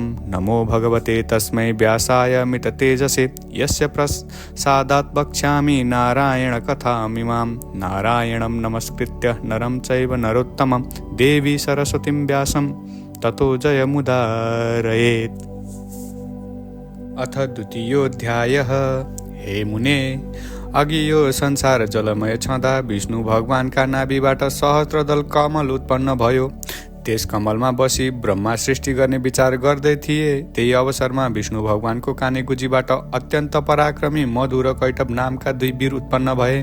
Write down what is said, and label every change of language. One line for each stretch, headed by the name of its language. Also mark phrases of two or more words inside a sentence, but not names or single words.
Sanskrit: नमो भगवते तस्मै व्यासाय मिततेजसे यस्य प्रसादात् वक्ष्यामि नारायणकथामिमां। नारायणं नमस्कृत्य नरं चैव नरोत्तमं देवी सरस्वतीं व्यासं ततो जयमुदारयेत्। अथ द्वितीयोऽध्यायः। हे मुने,
Nepali: अघि यो संसार जलमय छँदा विष्णु भगवानका नाभिबाट सहस्त्रदल कमल उत्पन्न भयो। त्यस कमलमा बसी ब्रह्मा सृष्टि गर्ने विचार गर्दै थिए। त्यही अवसरमा विष्णु भगवानको कानेगुजीबाट अत्यन्त पराक्रमी मधु र कैटभ नामका दुई वीर उत्पन्न भए।